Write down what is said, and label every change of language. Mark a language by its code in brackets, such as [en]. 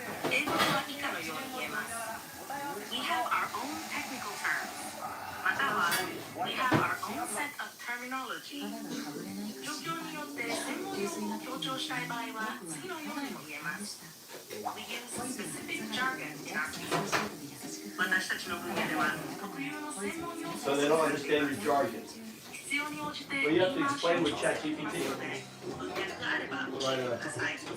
[ja] 英語では以下のように言えます。 [en] We have our own technical terms. [ja] または [en] We have our own set of terminology. [ja] 状況によって専門用語を強調したい場合は次のようにも言えます。 [en] We use specific jargon in our field. [ja] 私たちの分野では特有の専門用語 [en] So they don't understand your jargon. [ja] 必要に応じて [en] Well, you have to explain with ChatGPT. [ja] 文脈があれば教えてください。